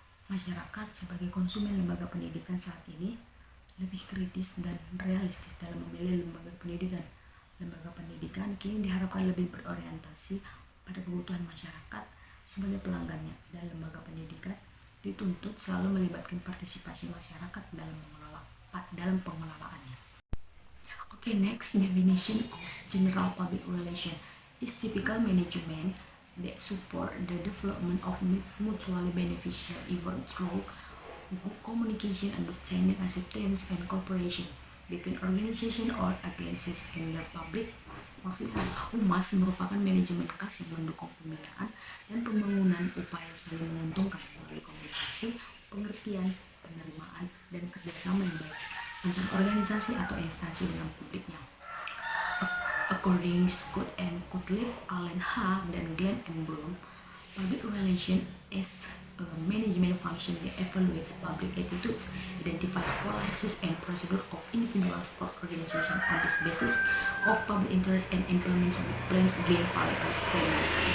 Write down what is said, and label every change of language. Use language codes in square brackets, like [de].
[id] Masyarakat sebagai konsumen lembaga pendidikan saat ini lebih kritis dan realistis dalam memilih lembaga pendidikan. Lembaga pendidikan kini diharapkan lebih berorientasi pada kebutuhan masyarakat sebagai pelanggannya, dan lembaga pendidikan dituntut selalu melibatkan partisipasi masyarakat dalam pengelolaannya. [en] Okay, next, definition of general public relation is typical management that support the development of mutually beneficial efforts through good communication, understanding, acceptance, and cooperation between organization or agencies and the public. [id] Maksudnya, humas merupakan manajemen khas yang mendukung pembinaan dan pembangunan upaya saling menguntungkan melalui komunikasi, pengertian, penerimaan, dan kerjasama yang baik antara organisasi atau instansi dengan publiknya. [en] According Scott and Gottlieb, Allen H. dan Glenn and Bloom, public relation is a management function that evaluates public attitudes, identifies policies and procedures of individuals or organizations on this basis of public interest, and implements plans gain public understanding.